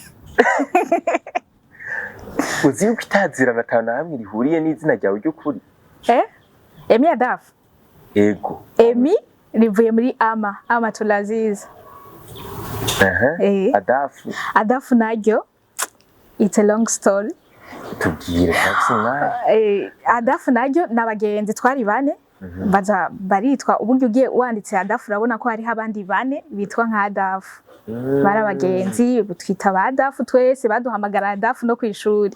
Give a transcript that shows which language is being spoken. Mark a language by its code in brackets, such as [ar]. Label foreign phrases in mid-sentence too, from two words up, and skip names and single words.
[rn] uzi yuko itazira gatana hamwe rihuriye n'izina ryawe ry'ukuri Adaf ego Emi rivuye muri amatulaziz Adaf naryo [en] it's a long story [rn] tubwire Adaf naryo nabagenzi twari bane baza baritwa uburyo ugiye wanditse Adaf urabona ko hari abandi bane bitwa nka Adaf barabagenzi twita ba Adaf twese baduhamagara Adaf no kwishuri